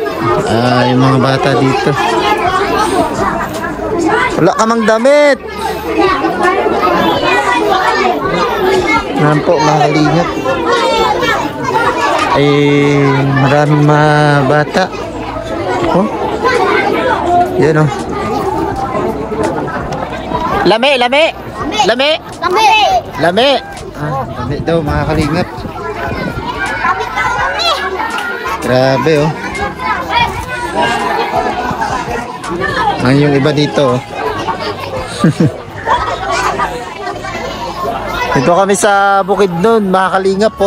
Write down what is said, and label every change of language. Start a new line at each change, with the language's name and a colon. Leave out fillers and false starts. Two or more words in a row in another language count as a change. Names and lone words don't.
Filipino: Yung mga bata dito. Wala ka mang damit. Ayan po, mga kalingap. Maraming mga bata. Oh. Yan, oh. Lami, lami. Lami. Lami.
Cebuano: Lami. Lami daw, mga kalingap. Grabe, oh. Ang yung iba dito, oh. Dito kami sa Bukidnon, mga kalingap, oh.